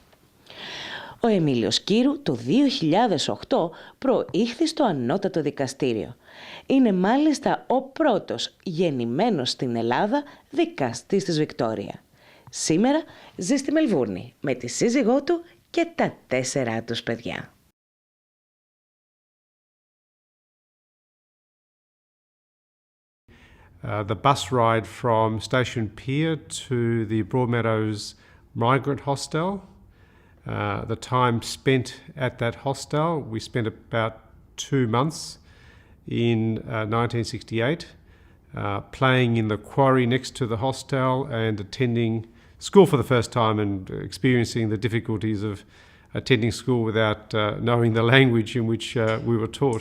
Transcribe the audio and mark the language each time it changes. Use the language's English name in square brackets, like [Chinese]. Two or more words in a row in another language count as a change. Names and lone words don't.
[Greek] Ο Αιμίλιος Κύρου το 2008 προήχθη στο Ανώτατο Δικαστήριο. Είναι μάλιστα ο πρώτος γεννημένος στην Ελλάδα δικαστής της Βικτόρια. Σήμερα ζει στη Μελβούρνη με τη σύζυγό του και τα 4 τους παιδιά. [English] The bus ride from Station Pier to the Broadmeadows Migrant Hostel. The time spent at that hostel, we spent about 2 months in 1968, playing in the quarry next to the hostel and attending school for the first time and experiencing the difficulties of attending school without knowing the language in which we were taught.